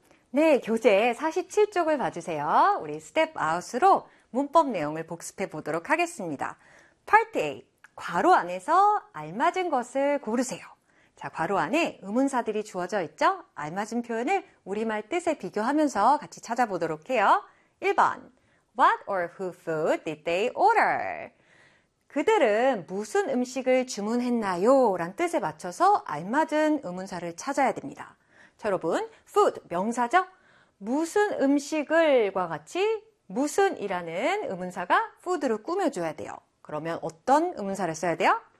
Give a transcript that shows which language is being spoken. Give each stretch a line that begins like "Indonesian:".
Korean: 네, 교재 47쪽을 봐주세요. 우리 스텝 아웃으로 문법 내용을 복습해 보도록 하겠습니다. Part A, 괄호 안에서 알맞은 것을 고르세요. 자, 괄호 안에 의문사들이 주어져 있죠? 알맞은 표현을 우리말 뜻에 비교하면서 같이 찾아보도록 해요.
English: 1번, What or who food did they order?
Korean: 그들은 무슨 음식을 주문했나요? 란 뜻에 맞춰서 알맞은 의문사를 찾아야 됩니다. 자, 여러분, food, 명사죠? 무슨 음식을과 같이 무슨이라는 의문사가 food를 꾸며줘야 돼요. 그러면 어떤 의문사를 써야 돼요?